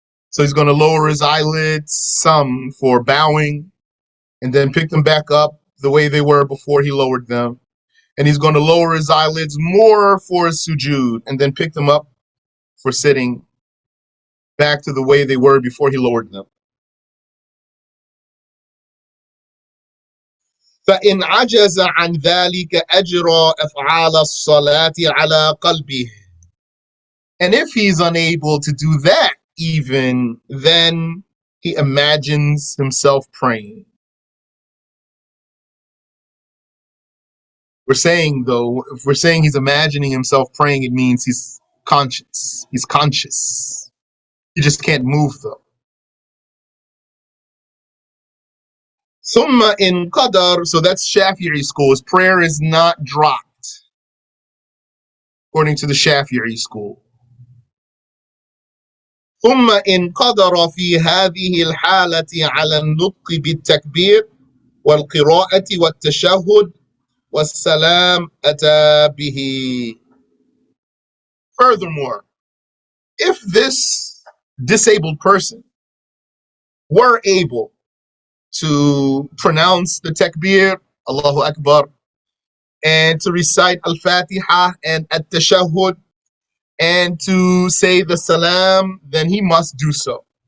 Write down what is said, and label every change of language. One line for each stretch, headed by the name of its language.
English: So he's going to lower his eyelids some for bowing and then pick them back up the way they were before he lowered them. And he's going to lower his eyelids more for his sujood and then pick them up for sitting back to the way they were before he lowered them.
Arabic: فإن عجز عن ذلك أجرى أفعال الصلاة على قلبه.
English: And if he's unable to do that even, then he imagines himself praying. We're saying, though, if we're saying he's imagining himself praying, it means he's conscious. He's conscious. He just can't move, though.
Arabic: ثم in qadar,
English: so that's Shafi'i school. His prayer is not dropped, according to the Shafi'i school.
Arabic: ثم إن قدر في هذه الحالة على النطق بالتكبير والقراءة والتشهد والسلام أتى به.
English: Furthermore, if this disabled person were able to pronounce the takbir, Allahu Akbar, and to recite Al-Fatiha and At-Tashahhud, and to say the salam, then he must do so.